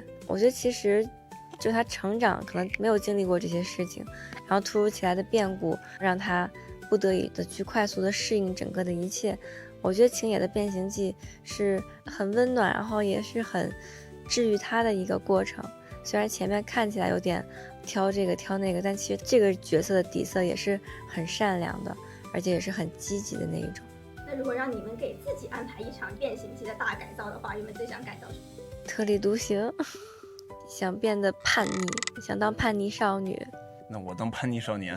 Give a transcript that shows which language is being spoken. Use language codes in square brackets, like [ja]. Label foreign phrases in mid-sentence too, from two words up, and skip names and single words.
[zh] 我覺得其實就他成長可能没有經歷過這些事情，然後突如其來的變故讓他不得已的去快速的適應整個的一切。我覺得晴野的變形記是很溫暖，然後也是很治癒他的一個過程。雖然前面看起來有點挑這個挑那個，但其實這個角色的底色也是很善良的，而且也是很積極的那一種。那如果讓你們給自己安排一場變形記的大改造的話，你們最想改造什麼？特立獨行，想變得叛逆，想當叛逆少女。那我當叛逆少年。